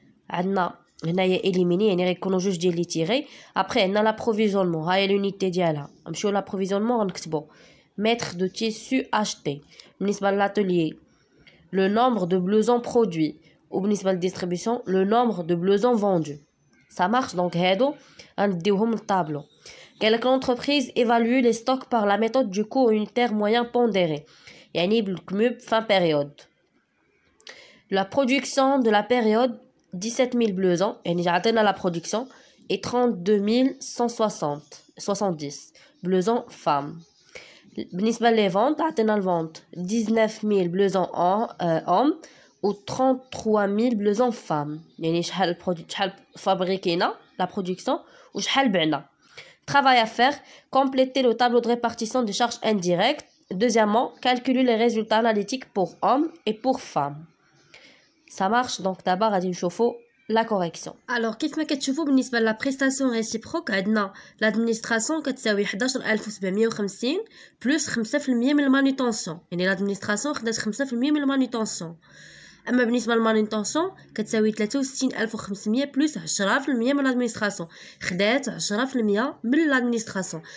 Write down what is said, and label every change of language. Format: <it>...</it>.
<ar>عندنا هنايا اليميني يعني غيكونوا جوج ديال لي تيغي. ابري عندنا لابروفيزيونمون ها هي لونيتي ديالها نمشيو لابروفيزيونمون غنكتبو متر دو تيسو اشتي. بالنسبه للاتوليي لو نومبر دو بلوزون برودوي وبالنسبه للديستريبيسيون لو نومبر دو بلوزون فوندو.</ar> <fr>ça marche.</fr> <ar>دونك هادو غنديوهم للطابلو. قالك</ar> <fr>l'entreprise évalue les stocks par la méthode du coût unitaire moyen pondéré</fr> <ar>يعني بالكموب</ar> <fr>fin période. La production de la période 17 000 blousons</fr> <ar>يعني عطينا</ar> <fr>la production et 32 170 blousons femmes.</fr> <ar>بالنسبة لي ventes عطينا الفونت 19 000</ar> <fr>blousons hommes</fr> <ar>و 33 000</ar> <fr>blousons femmes</fr> <ar>يعني شحال فابريكينا la production و شحال بعنا.</ar> <fr>Travail à faire, compléter le tableau de répartition des charges indirectes. Deuxièmement, calculer les résultats analytiques pour hommes et pour femmes. Ça marche. Donc d'abord</fr> <ar>غادي نشوفوا</ar> <fr>la correction.</fr> <ar>Alors كيف ما كتشوفوا بالنسبه لا بريستاسيون ريسيبروك عندنا l'administration كتساوي 11750 بلس 5% من المانوتونسيون يعني l'administration خدات 5% من المانوتونسيون. اما بالنسبه للمانوتونسيون كتساوي 63500 بلس 10% من l'administration خدات 10% من l'administration.</ar>